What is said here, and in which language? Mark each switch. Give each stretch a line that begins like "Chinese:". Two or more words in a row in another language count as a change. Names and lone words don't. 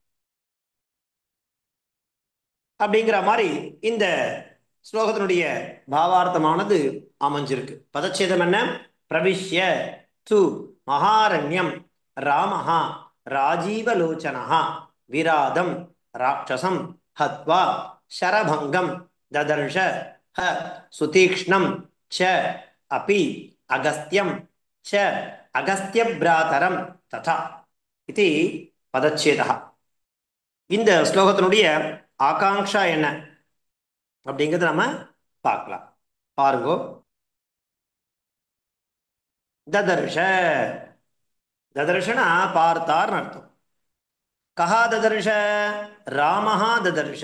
Tamil: அப்படிங்கிற மாதிரி இந்த ஸ்லோகத்தினுடைய பாவார்த்தமானது அமைஞ்சிருக்கு. பதச்சேதம் என்ன?
Sanskrit: प्रविश्य तु महारण्यं रामः राजीवलोचनः विराधं राक्षसं हत्वा शरभंगम ददर्श ह सुतीक्ष्णम च अपि अगस्त्यम च अगस्त्य भ्रातरम तथा इति पदच्छेदः.
Tamil: இந்த ஸ்லோகத்தினுடைய ஆகாங்ஷா என்ன அப்படிங்கிறது நம்ம பார்க்கலாம். பாருங்கோ. ததர்ஷ, ததர்ஷனா பார்த்தார் அர்த்தம்.
Sanskrit: कः ददर्श? रामः ददर्श.